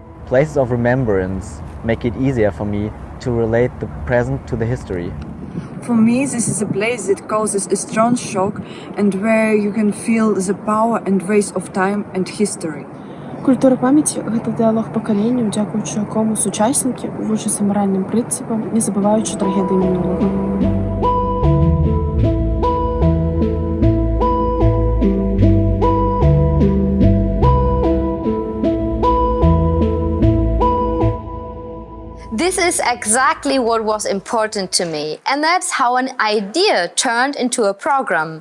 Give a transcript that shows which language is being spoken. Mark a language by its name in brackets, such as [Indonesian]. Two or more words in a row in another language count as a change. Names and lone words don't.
[English] Places of remembrance make it easier for me to relate the present to the history. For me, this is a place that causes a strong shock and where you can feel the power and waste of time and history. [Belarusian] Культура памяті – гэта дыалог пакаленняў, дзякуючы якому сучаснікі вучацца маральным прынцыпам, не забываючы трагедыі мінулага. [English] This is exactly what was important to me, and that's how an idea turned into a program.